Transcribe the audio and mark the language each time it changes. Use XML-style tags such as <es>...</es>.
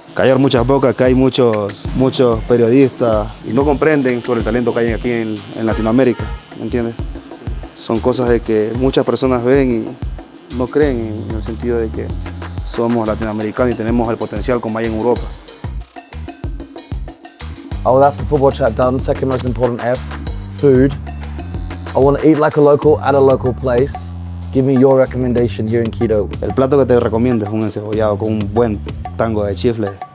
<es>Callar muchas bocas, que hay muchos periodistas y no comprenden sobre el talento que hay aquí en Latinoamérica, ¿me entiendes? Son cosas de que muchas personas ven y no creen en el sentido de que somos latinoamericanos y tenemos el potencial como hay en Europa.</es> <en>Oh, that's the football chat done. Second most important F, food. I want to eat like a local at a local place. Give me your recommendation here in Quito.</en> <es>El plato que te recomiendo es un encebollado con un buen tango de chifle.</es>